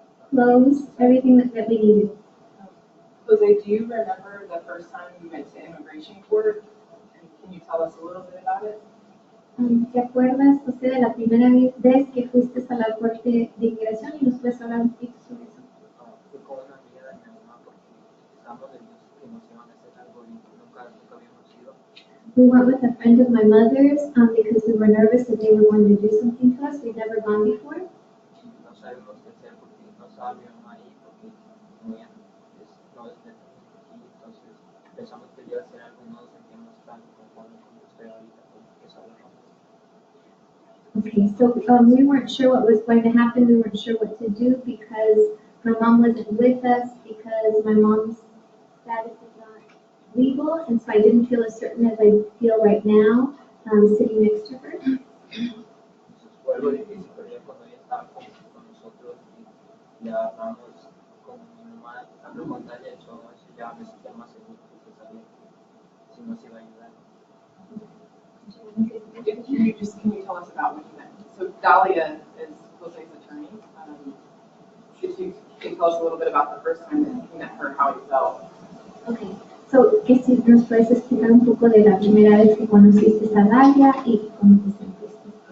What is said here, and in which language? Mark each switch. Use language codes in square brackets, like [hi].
[en] Clothes, everything that we needed. Jose, do you remember the first time you went to immigration court? And can you tell us a little bit about it? [es] ¿Te acuerdas, José, de la primera vez que fuiste a la corte de inmigración y nos puedes hablar un poquito sobre eso? Fui con una amiga de mi mamá porque estábamos nerviosos que nos iban a hacer algo y nunca habíamos ido. [en] We went with a friend of my mother's because we were nervous that they were going to do something to us. We'd never gone before. [es] No sabemos qué hacer porque no estaba mi mamá ahí porque no es neta aquí, entonces pensamos que iba a hacer algo y no nos sentíamos tan conformes como estoy ahorita porque sabemos. [en] Okay, so we weren't sure what was going to happen. We weren't sure what to do because my mom wasn't with us because my mom's status is not legal, and so I didn't feel as certain as I feel right now sitting next to her. [es] Fue algo difícil, pero ya cuando ella estaba con nosotros y le hablamos con mi mamá, habló con Dalia y todo eso, ya me sentía más seguro porque sabía que si nos iba a ayudar. [en] Can you tell us about what you meant? So Dalia is Jose's attorney. If you can tell us a little bit about the first time that you met her, how you felt. Okay, so [es] que si nos puedes explicar un poco de la primera vez que conociste a Dalia y cómo te sentiste.